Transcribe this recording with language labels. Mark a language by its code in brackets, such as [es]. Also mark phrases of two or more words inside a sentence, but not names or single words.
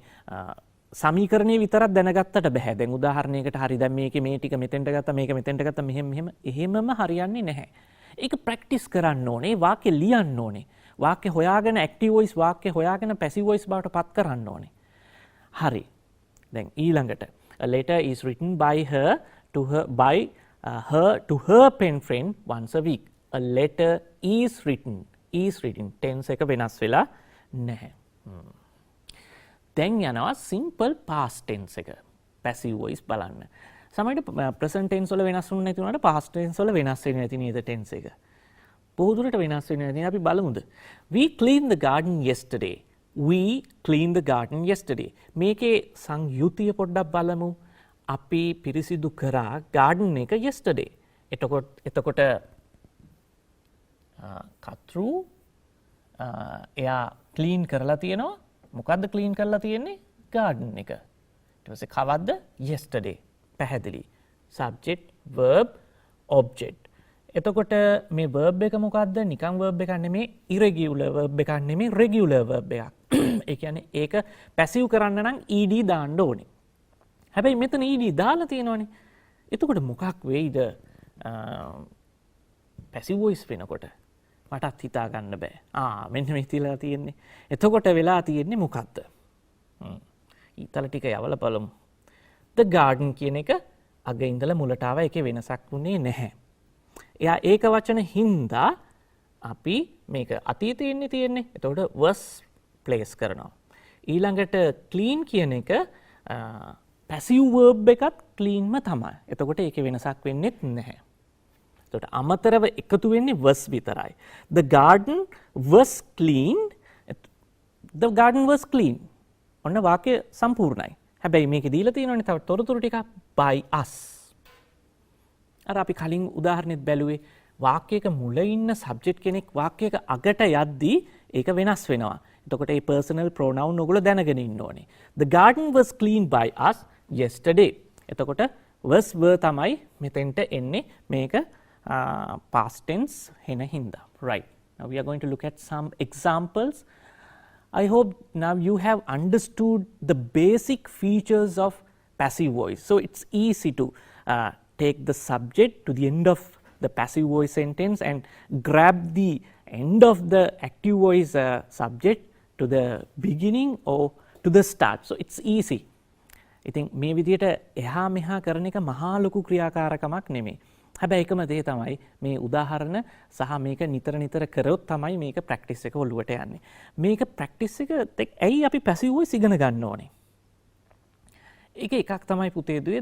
[si] සමීකරණයේ විතරක් දැනගත්තට බෑ. දැන් උදාහරණයකට හරි දැන් මේකේ මේ ටික මෙතෙන්ට ගත්තා මේක මෙතෙන්ට ගත්තා එහෙමම හරියන්නේ නැහැ. ඒක ප්‍රැක්ටිස් කරන්න ඕනේ. වාක්‍ය ලියන්න ඕනේ. වාක්‍ය හොයාගෙන [en] active voice [si] වාක්‍ය හොයාගෙන [en] passive voice [si] බවට පත් කරන්න ඕනේ. හරි. දැන් ඊළඟට [en] a letter is written by her to her pen friend once a week. A letter is written tense [si] එක වෙනස් වෙලා නැහැ. දැන් යනවා [en] simple past tense [si] එක. [en] passive voice [si] බලන්න. සමහරවිට [en] present tense [si] වල වෙනස් වුනේ නැති වුණාට [en] past tense [si] වල වෙනස් වෙන්නේ නැති නේද tense එක. බොහෝදුරට වෙනස් වෙන්නේ නැති. අපි බලමුද? [en] We cleaned the garden yesterday. [si] මේකේ සංයුතිය පොඩ්ඩක් බලමු. අපි පිරිසිදු කරා garden එක yesterday. එතකොට කතෘ එයා ක්ලීන් කරලා තියෙනවා. මොකද්ද ක්ලීන් කරලා තියෙන්නේ? garden එක. ඊට පස්සේ කවද්ද? yesterday. පැහැදිලි. [en] subject, verb, object. [si] එතකොට මේ verb එක මොකද්ද? නිකන් verb එකක් නෙමෙයි, [en] irregular verb [si] එකක් නෙමෙයි, [en] regular verb [si] එකක්. ඒ කියන්නේ ඒක passive කරන්න නම් ed දාන්න ඕනේ. හැබැයි මෙතන ed දාලා තියෙනවනේ. එතකොට මොකක් වෙයිද? [en] passive voice [si] වෙනකොට මටත් හිතා ගන්න බෑ. මෙන්න මේ තියලා තියෙන්නේ. එතකොට වෙලා තියෙන්නේ මොකද්ද? ඊතල ටික යවලා බලමු. [en] The garden [si] කියන එක අග ඉඳලා මුලට ආවා. ඒකේ වෙනසක් වුණේ නැහැ. එයා ඒක වචන හින්දා අපි මේක අතීතයේ තියෙන්නේ. එතකොට [en] was place [si] කරනවා. ඊළඟට clean කියන එක [en] passive verb [si] එකත් cleanම තමයි. එතකොට ඒකේ වෙනසක් වෙන්නේ නැහැ. එතකොට අමතරව එකතු වෙන්නේ was විතරයි. [en] The garden was cleaned. The garden was clean. [si] ඔන්න වාක්‍ය සම්පූර්ණයි. හැබැයි මේකේ දීලා තියෙනවනේ තව තොරතුරු ටිකක් [en] by us. [si] අර අපි කලින් උදාහරණෙත් බැලුවේ වාක්‍යයක මුල ඉන්න සබ්ජෙක්ට් කෙනෙක් වාක්‍යයක අගට යද්දී ඒක වෙනස් වෙනවා. එතකොට මේ [en] personal pronoun [si] ඔයගොල්ලෝ දැනගෙන ඉන්න ඕනේ. [en] The garden was cleaned by us yesterday. [si] එතකොට [en] was were [si] තමයි මෙතෙන්ට එන්නේ මේක [en] past tense [si] හෙන හින්දා. [en] Right. Now we are going to look at some examples. I hope now you have understood the basic features of passive voice. So it's easy to take the subject to the end of the passive voice sentence and grab the end of the active voice subject to the beginning or to the start. So it's easy. [si] ඉතින් මේ විදිහට එහා මෙහා කරන එක මහා ලොකු ක්‍රියාකාරකමක් නෙමෙයි. හැබැයි එකම දේ තමයි මේ උදාහරණ සහ මේක නිතර කරොත් තමයි මේක ප්‍රැක්ටිස් එක ඔළුවට යන්නේ. මේක ප්‍රැක්ටිස් එක ඇයි අපි [en] passive voice [si] ඉගෙන ගන්න ඕනේ? ඒක එකක් තමයි පුතේ දුවේ.